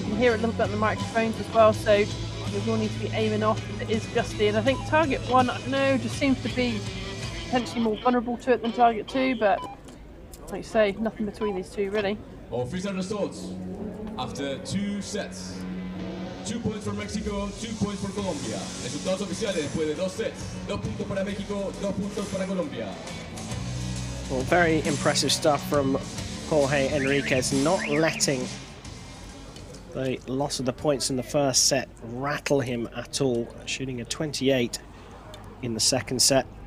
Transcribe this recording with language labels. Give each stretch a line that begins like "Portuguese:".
English: You can hear it a little bit on the microphones as well, so you will need to be aiming off if it is gusty. And I think target 1, I don't know, just seems to be potentially more vulnerable to it than target 2, but like you say, nothing between these two really. Official results after 2 sets. 2 points for Mexico, 2 points for Colombia.
Spanish: Resultados oficiales después de 2 sets. 2 puntos para México, 2 puntos para Colombia.
English: Well, very impressive stuff from Jorge Enriquez, not letting the loss of the points in the first set rattle him at all, shooting a 28 in the second set.